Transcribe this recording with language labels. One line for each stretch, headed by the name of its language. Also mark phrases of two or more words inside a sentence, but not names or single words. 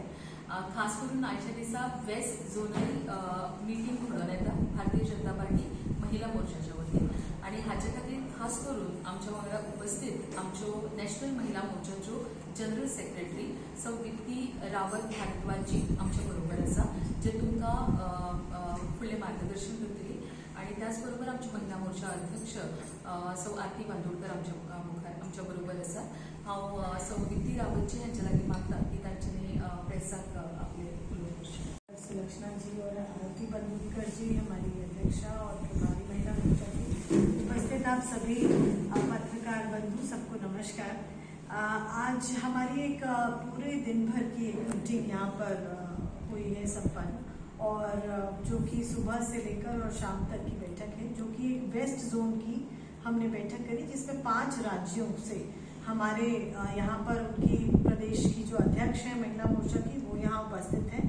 Konkani: खास करून आयच्या दिसा
English: west zonal meeting
Konkani: घडोवन येता भारतीय जनता पार्टी महिला मोर्चाच्या वतीन आणि हाचे खातीर खास करून आमच्या वांगडा उपस्थित आमच्यो नॅशनल महिला मोर्चाच्यो
English: general secretary
Konkani: सौ दीप्ती रावत भारद्वाजी आमच्या बरोबर आसा, जे तुमकां फुडलें मार्गदर्शन करतली। आणि त्याचबरोबर आमची महिला मोर्चा अध्यक्ष सौ आरती बांदोडकर आमच्या बरोबर आसा। हांव सौ दीप्ती रावतजी हांचे लागीं मागता की तांच्यांनी प्रेसाक आपले उलोवचें।
Hindi: सुलक्षणा जी और आरती बांदोडकर जी हमारी अध्यक्षा और प्रभारी महिला मोर्चा की उपस्थित आप सभी पत्रकार बंधु सबको नमस्कार। आज हमारी एक पूरे दिन भर की एक मीटिंग यहाँ पर हुई है संपन्न, और जो कि सुबह से लेकर और शाम तक की बैठक है, जो कि एक
English: west zone
Hindi: की हमने बैठक करी, जिसमें 5 राज्यों से हमारे यहाँ पर उनकी प्रदेश की जो अध्यक्ष है महिला मोर्चा की वो यहाँ उपस्थित हैं।